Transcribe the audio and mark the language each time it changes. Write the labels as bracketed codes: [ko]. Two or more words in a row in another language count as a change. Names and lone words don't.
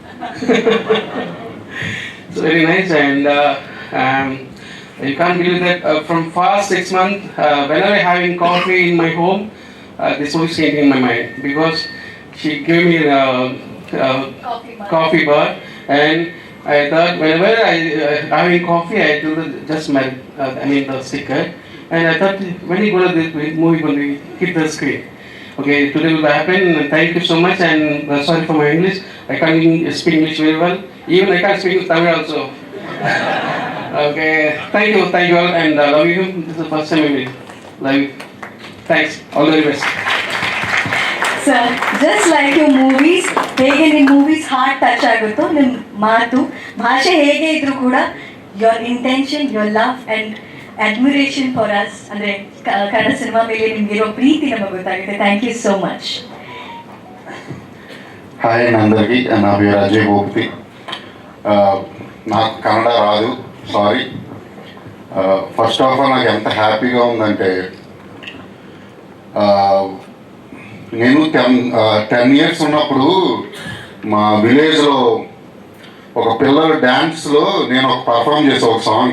[en] It's very nice, and you can't believe that from past 6 months, whenever I'm having coffee in my home, this movie came in my mind because she gave me coffee bar, and I thought whenever having coffee, I do just my the sticker, and I thought when you go to this movie, when we hit the screen, okay, today will happen. And thank you so much, and sorry for my English. I can't speak English very well. Even I can't speak Tamil also. Okay, thank you all, and love you. This is the first time I meet. Love you. Thanks. All the very best. [kn] ಸರ್, [en] just like you movies, [kn] ಹೇಗೆ ನಿಮ್ಮ [en] movies heart touch [kn] ಆಗುತ್ತೋ ನಿಮ್ಮ ಮಾತು ಭಾಷೆ ಹೇಗೆ ಇದ್ರೂ ಕೂಡ [en] your intention, your love and admiration for us, [kn] ಅಂದರೆ ಕನ್ನಡ ಸಿನಿಮಾ ಮೇಲೆ ನಿಮಗಿರೋ ಪ್ರೀತಿ ನಮಗೆ ಗೊತ್ತಾಗುತ್ತೆ. [en] thank you so much. [te] హాయ్ అందరికీ, నా పేరు అజయ్ గోపతి. నాకు కన్నడ రాదు, సారీ. [en] first of all [te] నాకు ఎంత హ్యాపీగా ఉందంటే, నేను 10 years ఉన్నప్పుడు మా విలేజ్లో ఒక పిల్లల డ్యాన్స్లో నేను ఒక పర్ఫామ్ చేసా ఒక సాంగ్.